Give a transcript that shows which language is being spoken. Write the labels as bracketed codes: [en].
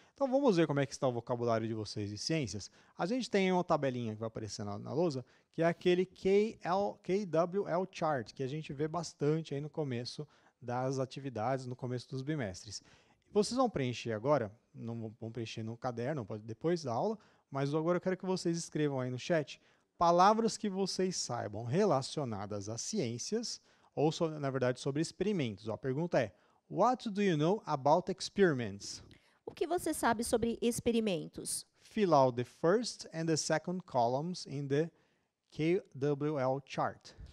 [pt] Então, vamos ver como é que está o vocabulário de vocês de ciências. A gente tem uma tabelinha que vai aparecer na lousa, que é aquele KWL chart, que a gente vê bastante aí no começo das atividades, no começo dos bimestres. Vocês vão preencher agora, não vão preencher no caderno, pode depois da aula, mas agora eu quero que vocês escrevam aí no chat palavras que vocês saibam relacionadas a ciências, ou, na verdade, sobre experimentos. A pergunta é, [en] what do you know about experiments? [pt] O que você sabe sobre experimentos? [en] Fill out the first and the second columns in the KWL chart.